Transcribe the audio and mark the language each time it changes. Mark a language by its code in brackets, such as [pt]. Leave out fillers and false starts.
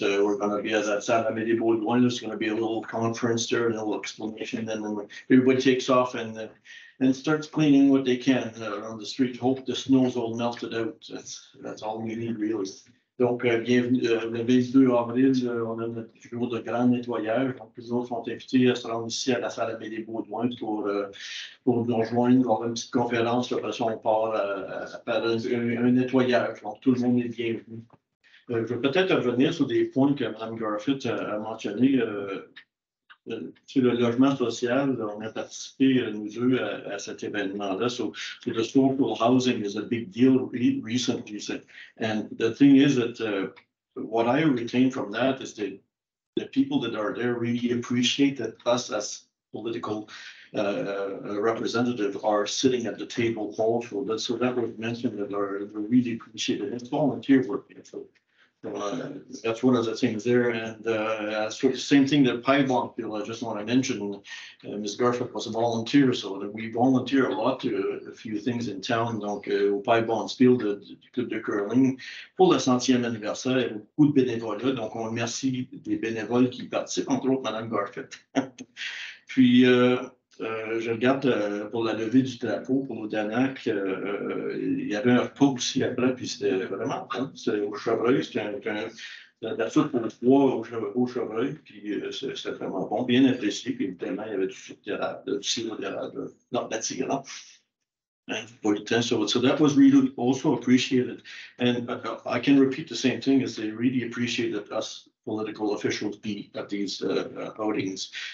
[en] We're going to be at that Salle Amédée-Baudouin. There's going to be a little conference there, and a little explanation. And then everybody takes off and starts cleaning what they can around the street. Hope the snow's all melted out. That's all we need really. [fr] Donc, bienvenue, le 22 avril, on a notre jour de grand nettoyage. Donc, les autres sont invités à se rendre ici à la salle Amédée-Baudouin pour nous rejoindre, avoir une petite conférence. Après ça, on part faire un nettoyage. Donc, tout le monde est bienvenu. Je vais peut-être revenir sur des points que Mme Garfitt a mentionnés. sur le logement social, on a participé, nous deux, à cet événement-là. [en] So the social housing is a big deal recently. And the thing is that what I retain from that is that the people that are there really appreciate that us as political representatives are sitting at the table also. So that was mentioned that are really appreciated. It's volunteer work. So that's one of the things there. And as for the same thing that Piebontville, I just want to mention, Ms. Garfield was a volunteer, so that we volunteer a lot to a few things in town. [fr] Donc, au Piebontville, du club de curling, pour le 100e anniversaire, il y a beaucoup de bénévoles. Donc, on remercie des bénévoles qui participent, entre autres Mme Garfield. Puis, je regarde pour la levée du drapeau pour l'Odanak, il y avait un repas aussi après, puis c'était vraiment fun. C'était au Chevreuil, c'était la soupe aux pois au Chevreuil, puis c'était vraiment bon, bien apprécié, puis évidemment, il y avait du sirop d'érable, non, de la tigre. [en] So that was really also appreciated. And I can repeat the same thing as they really appreciated us political officials be at these outings.